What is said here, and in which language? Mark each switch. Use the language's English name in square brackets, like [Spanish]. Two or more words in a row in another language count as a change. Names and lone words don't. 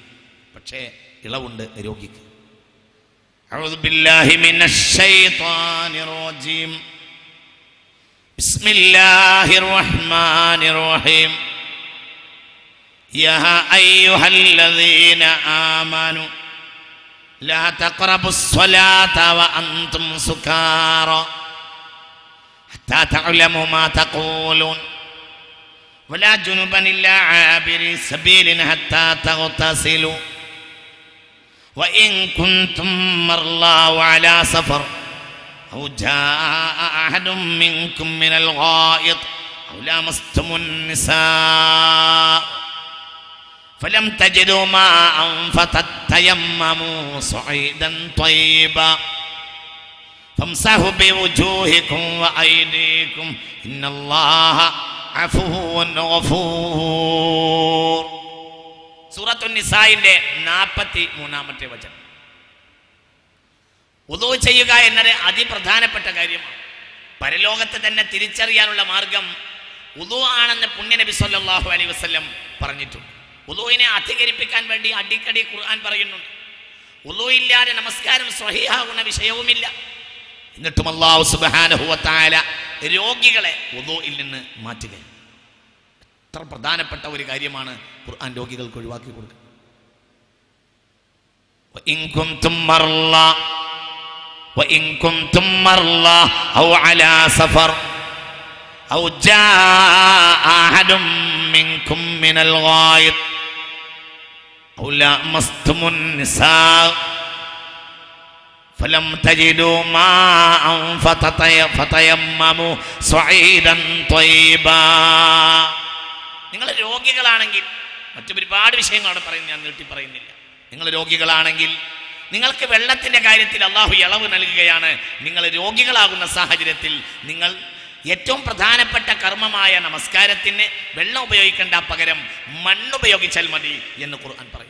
[Malayalam] പക്ഷേ ഇളവുണ്ട് രോഗിക്ക്. [Arabic] أعوذ بالله من الشيطان الرجيم. بسم الله الرحمن الرحيم. يا أيها الذين آمنوا لا تقربوا الصلاة وأنتم سكارى حتى تعلموا ما تقولون ولا جنبا إلا عابر سبيل حتى تغتسلوا وإن كنتم مرضى وعلى سفر أو جاء أحد منكم من الغائط أو لامستم النساء فلم تجدوا ماء فتيمموا صعيدا طيبا فامسحوا بوجوهكم وأيديكم إن الله عفو غفور. [Malayalam] സൂറത്തുൻ നിസായിന്റെ 43-ാമത്തെ വചനം. വുളൂ ചെയ്യുക എന്നത് അതിപ്രധാനപ്പെട്ട കാര്യമാണ്. പരലോകത്തെ തന്നെ തിരിച്ചറിയാനുള്ള മാർഗം വുളൂ ആണെന്ന് പുണ്യനബി [Arabic] صلى الله عليه وسلم [Malayalam] പറഞ്ഞിട്ടുണ്ട്. വുളൂവിനെ അധികരിപ്പിക്കാൻ വേണ്ടി അടിക്കടി ഖുർആൻ പറയുന്നുണ്ട്. വുളൂ ഇല്ലാതെ നമസ്കാരം സ്വഹീഹാകുന്ന വിഷയവുമില്ല. എന്നിട്ടും [Arabic] الله سبحانه وتعالى [Malayalam] രോഗികളെ വുളൂഇൽ നിന്ന് മാറ്റുക. എത്ര പ്രധാനപ്പെട്ട ഒരു കാര്യമാണ് ഖുർആൻ രോഗികൾക്ക് ഒഴിവാക്കി കൊടുക്കുക. وإن كنتم مرضى أو على سفر أو جاء أحد منكم من الغائط أو لامستم النساء فلم تجدوا ماء فتيمموا صعيدا طيبا. നിങ്ങൾ രോഗികളാണെങ്കിൽ, മറ്റു ഒരുപാട് വിഷയങ്ങളാണ് പറയുന്നത്, ഞാൻ നീട്ടി പറയുന്നില്ല. നിങ്ങൾ രോഗികളാണെങ്കിൽ നിങ്ങൾക്ക് വെള്ളത്തിന്റെ കാര്യത്തിൽ അള്ളാഹു ഇളവ് നൽകുകയാണ്. നിങ്ങൾ രോഗികളാകുന്ന സാഹചര്യത്തിൽ നിങ്ങൾ ഏറ്റവും പ്രധാനപ്പെട്ട കർമ്മമായ നമസ്കാരത്തിന് വെള്ളം ഉപയോഗിക്കേണ്ട, പകരം മണ്ണുപയോഗിച്ചാൽ മതി എന്ന് ഖുർആൻ പറയും.